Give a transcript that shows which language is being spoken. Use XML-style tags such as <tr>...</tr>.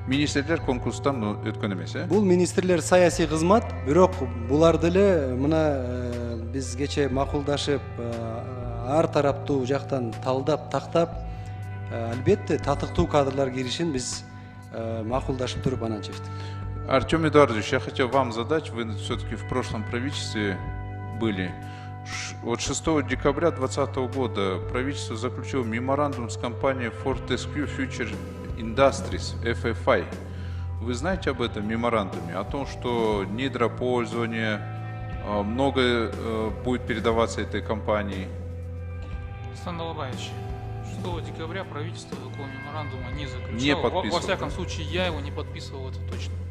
<ky>Министрлер конкурстан өткөн эмес, Бул министрлер саясий кызмат, бирок буларды эле мына биз кече макулдашып, ар тараптуу жактан талдап, тактап, албетте татыктуу кадрлар киришин биз макулдашып туруп анан чечтик.</ky> <ru>Артем Эдуардович, я хотел вам задать, вы все-таки в прошлом правительстве были. Вот 6 декабря 2020 года правительство заключило меморандум с компанией Fortescue Future Industries, FFI. Вы знаете об этом меморандуме? О том, что недропользование много будет передаваться этой компании? Александр Долобаевич, 6 декабря правительство такого меморандума не заключало. Не подписывало. Во всяком случае, я его не подписывал, это точно.</ru>